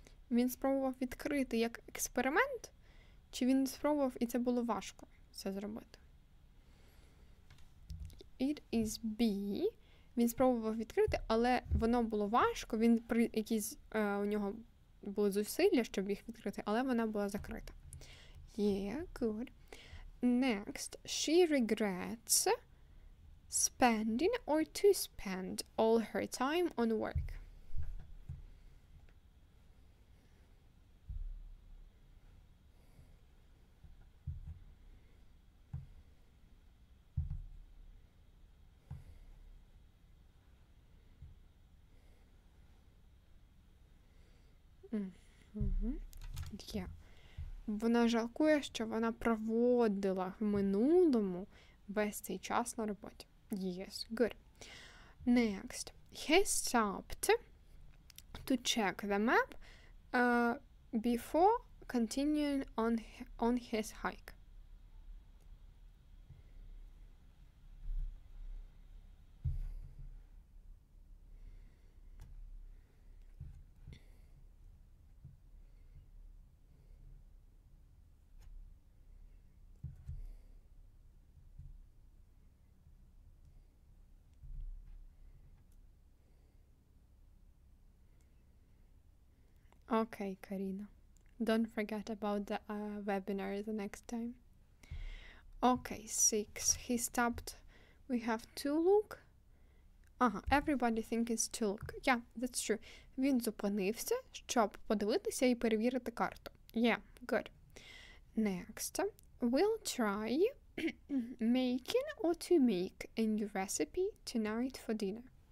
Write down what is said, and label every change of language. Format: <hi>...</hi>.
<uk>Він спробував відкрити як експеримент, чи він спробував, і це було важко це зробити?</uk> <en>It is B.</en> <uk>Він спробував відкрити, але воно було важко, у нього були зусилля, щоб їх відкрити, але вона була закрита.</uk> <en>Yeah, good. Next, she regrets spending or to spend all her time on work. Yeah.</en> <uk>Вона жалкує, що вона проводила в минулому весь цей час на роботі.</uk> <en>Yes, good. Next. He stopped to check the map before continuing on his hike. Okay, Karina. Don't forget about the webinar the next time. Okay, 6. He stopped. We have to look. Everybody think it's to look. Yeah, that's true.</en> <uk>Він зупинився, щоб подивитися і перевірити карту.</uk> <en>Yeah, good. Next, we'll try making or to make a new recipe tonight for dinner.</en>